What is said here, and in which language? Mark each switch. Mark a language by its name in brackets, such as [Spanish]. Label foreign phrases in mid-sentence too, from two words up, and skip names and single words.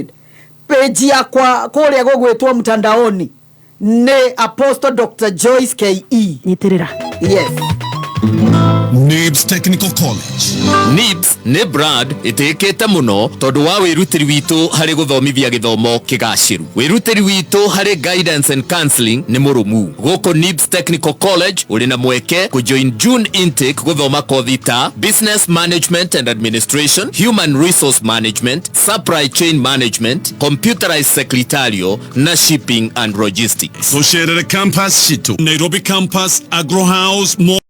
[Kikuyu] Page yakwa kũrĩa gũgwĩtwo mtandaoni nĩ Apostle Dr. Joyce KE. Nyitirĩra. Yes. NIBS Technical College. NIBS nĩ brand ĩtĩkĩte mũno tondũ wa wĩrutĩri witũ harĩ gũthomithia gĩthomo kĩgacĩru. Wĩrutĩri witũ harĩ [English] guidance and counseling [Kikuyu] nĩ mũrũmu. Gũkũ NIBS Technical College ũrĩ na mweke kũjoin [English] June intake [Kikuyu] gũthoma kothi ta Business Management and Administration, Human Resource Management, Supply Chain Management, Computerized Secretarial na Shipping and Logistics. Tũcerere campus citũ Nairobi Campus, Agro House,